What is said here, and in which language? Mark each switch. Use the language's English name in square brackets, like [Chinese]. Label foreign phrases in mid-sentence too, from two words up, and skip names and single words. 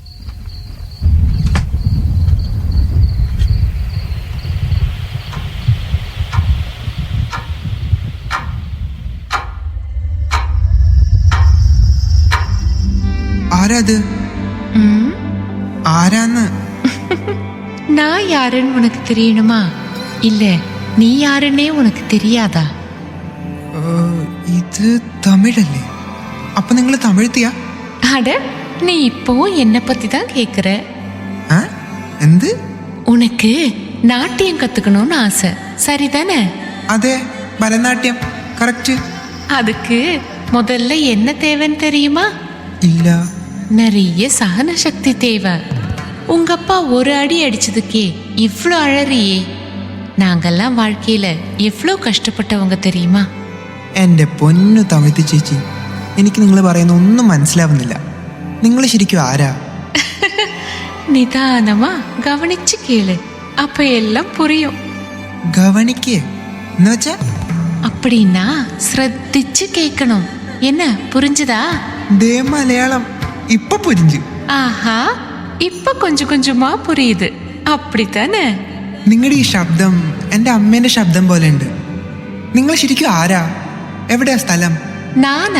[Malayalam] ആരാത്? ആരാന്ന്? [Tamil] நான் யாருன்னு உனக்கு தெரியணுமா? இல்ல நீ யாருன்னே உனக்கு தெரியாதா? [Malayalam] ഇത് തമിഴല്ലേ? അപ്പൊ നിങ്ങൾ തമിഴ്ത്തിയാ? [Tamil] அட, நீ இப்போ என்ன பத்தி தான் கேக்குற. [Malayalam] എന്ത്? [Tamil] உனக்கு நாட்டியம் கத்துக்கணும்னு ஆசை, சரிதானே? [Malayalam] അതെ, ഭരതനാട്യം കറക്റ്റ്. [Tamil] அதுக்கு முதல்ல என்ன தேவைன்னு தெரியுமா? [Malayalam] ഇല്ല. [Tamil] நிறைய சகன சக்தி தேவை. உங்க அப்பா ஒரு அடி அடிச்சதுக்கே இவ்ளோ அழறியே. நாங்கெல்லாம் வாழ்க்கையில எவ்வளோ கஷ்டப்பட்டவங்க தெரியுமா? [Malayalam] എന്റെ പൊന്നു തമിഴ്ത്തി ചേച്ചി, എനിക്ക് നിങ്ങൾ പറയുന്ന ഒന്നും മനസ്സിലാവുന്നില്ല. നിങ്ങൾ ശരിക്കും ആരാ? [Tamil] நிதானமா கவனிச்சு கேள், அப்ப எல்லாம் புரியும். [Malayalam] ഗവനിക്കേ എന്ന് വെച്ചാ? அப்படின்னா ശ്രദ്ധിച്ച് കേൾക്കണം. [Tamil] என்ன புரிஞ்சுதா? [Malayalam] ദേ മലയാളം ഇപ്പൊ പുരിഞ്ചു. [Tamil] ஆஹா, இப்ப கொஞ்சம் கொஞ்சமா புரியுது அப்படித்தானே? [Malayalam] നിങ്ങളുടെ ഈ ശബ്ദം എൻ്റെ അമ്മേൻ്റെ ശബ്ദം പോലെ ഉണ്ട്. നിങ്ങൾ ശരിക്കും ആരാ? എവിടെയാ സ്ഥലം? [Tamil] நானா?